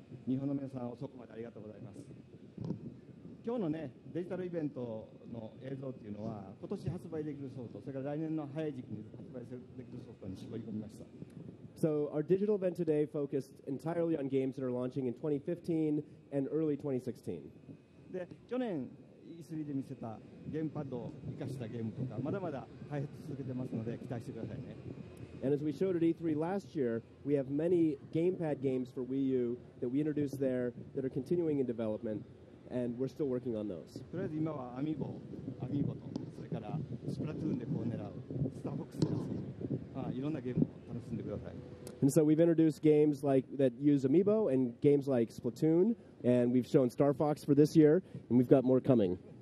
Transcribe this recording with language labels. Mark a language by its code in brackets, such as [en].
[ja] 日本の皆さん、遅くまでありがとうございます。今日のね、デジタルイベントの映像っていうのは、今年発売できるソフト、それから来年の早い時期に発売できるソフトに絞り込みました。 [en] So our digital event today focused entirely on games that are launching in 2015 and early 2016. [ja] で、去年 E3 で見せたゲームパッドを生かしたゲームとか、まだまだ開発続けてますので、期待してくださいね。 [en] And as we showed at E3 last year, we have many gamepad games for Wii U that we introduced there that are continuing in development, and we're still working on those. [ja] とりあえず今はアミーボと、それからスプラトゥーンでこう狙うスターボックスクラス、いろんなゲームを楽しんでください。 [en] And so we've introduced games like that use Amiibo and games like Splatoon, and we've shown Star Fox for this year, and we've got more coming.